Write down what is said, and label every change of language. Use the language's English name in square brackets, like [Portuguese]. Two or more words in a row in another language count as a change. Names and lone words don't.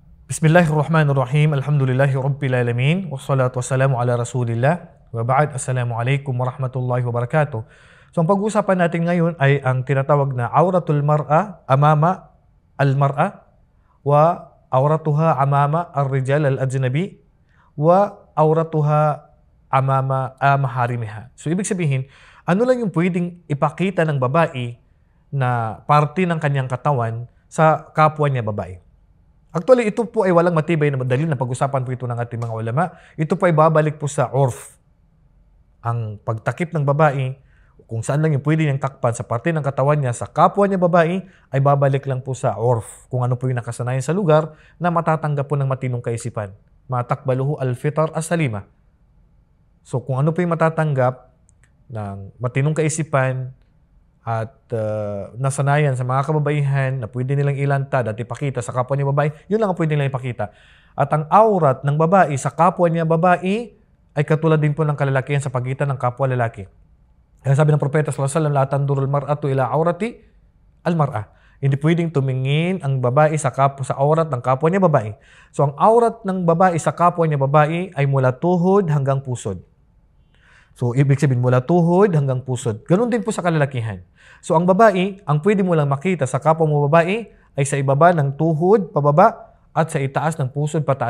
[Arabic] بسم الله الرحمن الرحيم. الحمد لله رب العالمين. والصلاة والسلام على رسول الله. وبعد. السلام عليكم ورحمة الله وبركاته. [Filipino] So ang pag-uusapan natin ngayon ay ang tinatawag na [Arabic] عورة المرأة أمام المرأة وعورتها أمام الرجال الأجانب وعورتها أمام محارمها. [Filipino] So ibig sabihin, ano lang yung pwedeng ipakita ng babae na parte ng kanyang katawan sa kapwa niya babae. Actually, ito po ay walang matibay na dalil na pag-usapan po ito ng ating mga ulama. Ito po ay babalik po sa urf. Ang pagtakip ng babae, kung saan lang yung pwede niyang takpan sa parte ng katawan niya sa kapwa niya babae, ay babalik lang po sa urf. Kung ano po yung nakasanayan sa lugar na matatanggap po ng matinong kaisipan. [Arabic] ما تتقبله الفطر السليمة. [Filipino] So kung ano po yung matatanggap ng matinong kaisipan, at nasanayan sa mga kababaihan na pwede nilang ilantad at ipakita sa kapwa niya babae, yun lang ang pwede nilang ipakita. At ang aurat ng babae sa kapwa niya babae ay katulad din po ng kalalakihan sa pagitan ng kapwa lalaki. Kaya sabi ng Propeta [Arabic] صلى الله عليه وسلم, لا تنظر المرأة إلى عورة المرأة. [Filipino] Hindi pwedeng tumingin ang babae sa aurat ng kapwa niya babae. So ang aurat ng babae sa kapwa niya babae ay mula tuhod hanggang pusod. So, ibig sabihin mula tuhod hanggang pusod. Ganun din po sa kalalakihan. So, ang babae, ang pwede mo lang makita sa kapwa mo babae ay sa ibaba ng tuhod, pababa, at sa itaas ng pusod, pataas.